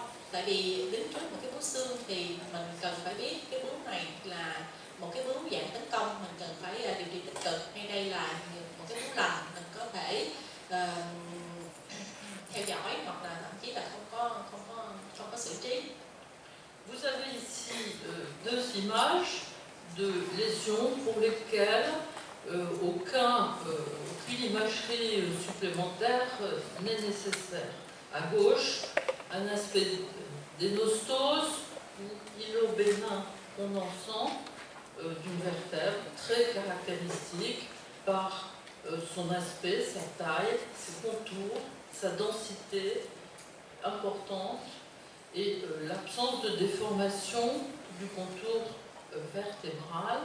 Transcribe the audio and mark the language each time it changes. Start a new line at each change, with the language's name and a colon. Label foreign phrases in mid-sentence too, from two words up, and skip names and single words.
Vietnamese: Tại vì đứng trước một cái bướu xương thì mình cần phải biết cái bướu này là một cái bướu dạng tấn công, mình cần phải điều trị tích cực, hay đây là một cái bướu lành, mình có thể theo dõi hoặc là thậm chí là không có xử trí.
French: Vous avez ici deux images de lésions pour lesquelles aucune imagerie supplémentaire n'est nécessaire. À gauche, un aspect d'énostose ou îlot bénin condensant d'une vertèbre très caractéristique par son aspect, sa taille, ses contours, sa densité importante et l'absence de déformation du contour vertébral.